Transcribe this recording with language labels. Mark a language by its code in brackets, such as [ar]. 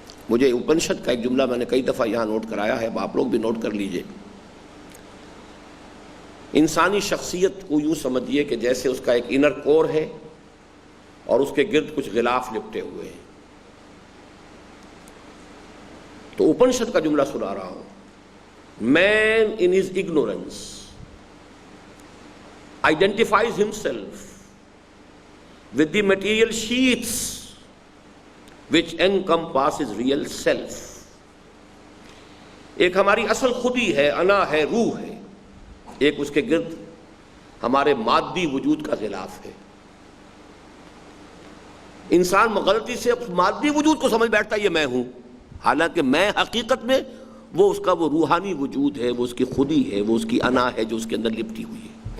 [ur] مجھے اپنشد کا ایک جملہ میں نے کئی دفعہ یہاں نوٹ کرایا ہے، اب آپ لوگ بھی نوٹ کر لیجئے. انسانی شخصیت کو یوں سمجھیے کہ جیسے اس کا ایک انر کور ہے اور اس کے گرد کچھ غلاف لپٹے ہوئے ہیں. تو اپنشد کا جملہ سنا رہا ہوں. [en] Man in his ignorance identifies himself with the material sheaths which encompasses real self. [ur] ایک ہماری اصل خودی ہے، انا ہے، روح ہے. ایک اس کے گرد ہمارے مادی وجود کا غلاف ہے. انسان غلطی سے مادی وجود کو سمجھ بیٹھتا ہے یہ میں ہوں، حالانکہ میں حقیقت میں وہ اس کا وہ روحانی وجود ہے، وہ اس کی خودی ہے، وہ اس کی انا ہے جو اس کے اندر لپٹی ہوئی ہے.